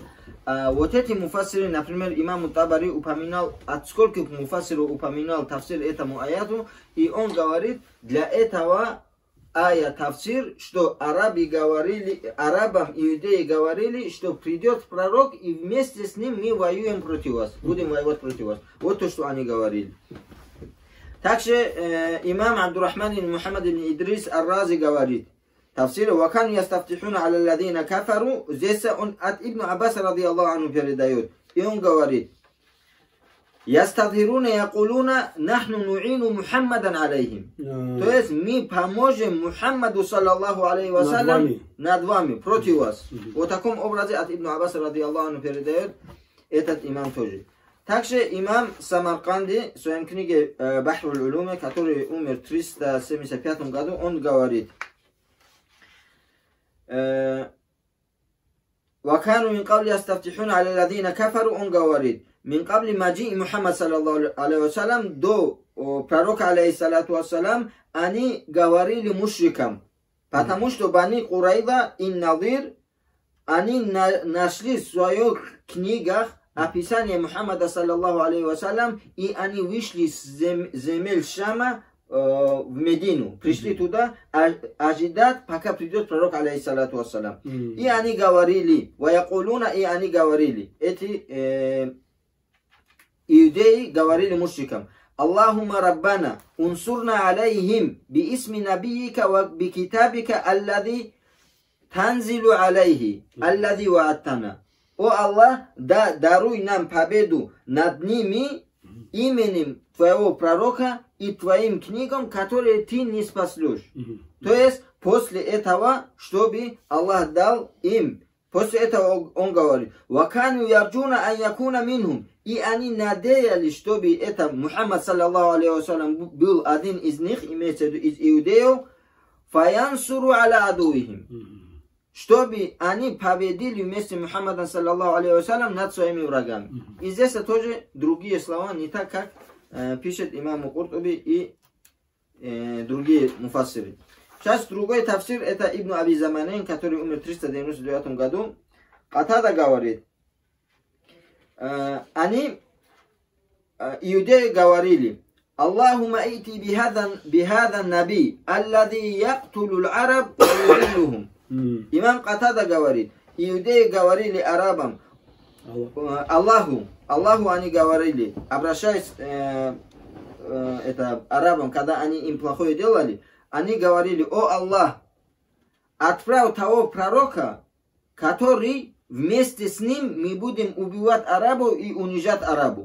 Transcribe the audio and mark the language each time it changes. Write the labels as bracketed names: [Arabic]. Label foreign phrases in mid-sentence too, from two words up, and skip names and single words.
[Russian] Вот эти муфассиры, например, имам Табари упоминал, от сколько муфассиров упоминал тафсир этому аяту, и он говорит, для этого ая тафсир, что арабам, иудеи говорили, что придет пророк, и вместе с ним мы воюем против вас, будем воевать против вас. Вот то, что они говорили. Также имам Абдуррахман ибн Мухаммад ибн Идрис Ар-Рази говорит, [Arabic] تفسير، «وكانوا يستفتحون على الذين كفروا», [Russian] здесь он от Ибн Аббаса, [Arabic] رضي الله عنه, [Russian] передает. И он говорит, [Arabic] «يستظهرون يقولون نحن نعين محمدا عليهم». [Russian] То есть мы поможем Мухаммаду, [Arabic] صلى الله عليه وسلم, [Russian] над вами, против вас. Вот в таком образе от Ибн Аббаса, [Arabic] رضي الله عنه, [Russian] передает этот имам тоже. Также имам Самарканди в своей книге Бахруль Улуме, который умер в 375 году, он говорит, [Arabic] «وكانوا من قبل يستفتحون على الذين كفروا», [Russian] он говорит, [Arabic] «من قبل مجيء محمد، صلى الله عليه وسلم, [Russian] до пророка, [Arabic] عليه الصلاة والسلام, [Russian] они говорили мушрикам, потому что Бани Курайда и Надир, они нашли в своих книгах описание Мухаммада, [Arabic] صلى الله عليه وسلم, [Russian] и они вышли с земель Шама в Медину, пришли туда ожидать, пока придет пророк, [Arabic] عليه الصلاة والسلام. [Russian] И они говорили, ваякулуна, и они говорили, эти иудеи говорили мушрикам, [Arabic] اللهم ربنا، انصرنا عليهم، باسم نبيك وبكتابك، الذي تنزل عليه، الذي وعدتنا. [Russian] О Аллах, даруй нам победу над ними именем твоего пророка и твоим книгам, которые ты не спаслешь. То есть, после этого, чтобы Аллах дал им. После этого он говорит, [Arabic] «وكانوا يرجون أن يكون منهم». [Russian] И они надеялись, чтобы это Мухаммад, [Arabic] صلى الله عليه وسلم, [Russian] был один из них, имеется в виду из иудеев, [Arabic] «فينصروا على عدوهم». [Russian] Чтобы они победили вместе с Мухаммадом, [Arabic] صلى الله عليه وسلم, [Russian] над своими врагами. И здесь тоже другие слова, не так, как пишет имам Куртуби и другие муфассиры. Сейчас другой тафсир, это Ибн Аби Заманин, который умер в 399 году. Катада говорит, они, иудеи, говорили, [Arabic] اللهم ائت بهذا النبي، الذي يقتل العرب، يذلهم. [Russian] Имам Катада говорит, иудеи говорили арабам, Аллаху они говорили, обращаясь это арабам, когда они им плохое делали, они говорили, о Аллах, отправь того пророка, который вместе с ним мы будем убивать арабов и унижать арабу.